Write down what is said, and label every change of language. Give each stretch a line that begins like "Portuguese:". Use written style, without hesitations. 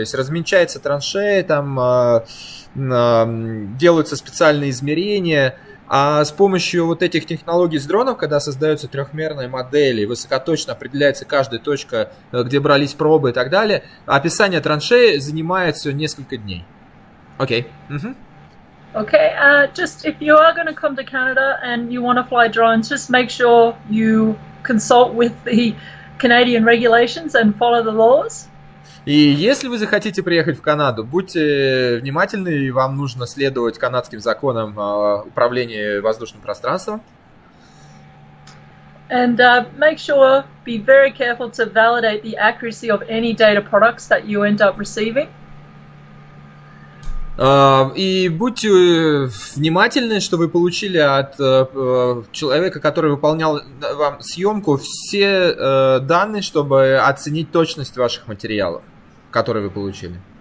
Russian: То есть размечается траншея, там делаются специальные измерения. А с помощью вот этих технологий с дронов, когда создаются трехмерные модели, высокоточно определяется каждая точка, где брались пробы и так далее, описание траншеи занимает всего несколько дней. Окей.
English: Okay, just if you are going to come to Canada and you want to fly drones, just make sure you consult with the Canadian regulations and follow the laws.
Russian: И если вы захотите приехать в Канаду, будьте внимательны, и вам нужно следовать канадским законам управления воздушным пространством.
English: And make sure, be very careful to validate the accuracy of any data products that you end up receiving.
Russian: И будьте внимательны, что вы получили от человека, который выполнял вам съемку, все данные, чтобы оценить точность ваших материалов, которые вы получили.